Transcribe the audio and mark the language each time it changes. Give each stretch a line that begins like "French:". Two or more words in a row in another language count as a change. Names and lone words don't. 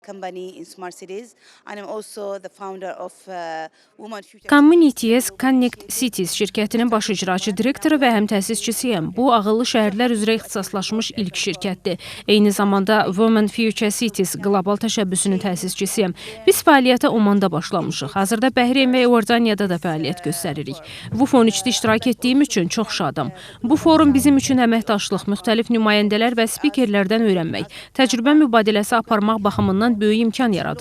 English: company in smart cities, and I'm also the founder of Women Future.
Azerbaijani: Communities Connect Cities şirkətinin baş icraçı direktoru və həm təsisçisiyəm. Bu, ağıllı şəhərlər üzrə ixtisaslaşmış ilk şirkətdir. Eyni zamanda Women Future Cities qlobal təşəbbüsünün təsisçisiyəm. Biz fəaliyyətə Omanda başlamışıq. Hazırda Bəhreyn və Iordaniyada da fəaliyyət göstəririk. WUF 13-də iştirak etdiyim üçün çox şadam. Bu forum bizim üçün əməkdaşlıq, müxtəlif nümayəndələr və spikerlərdən öyrənmək, təcrübə mübadiləsi aparmaq baxımından böyük imkan yaradır.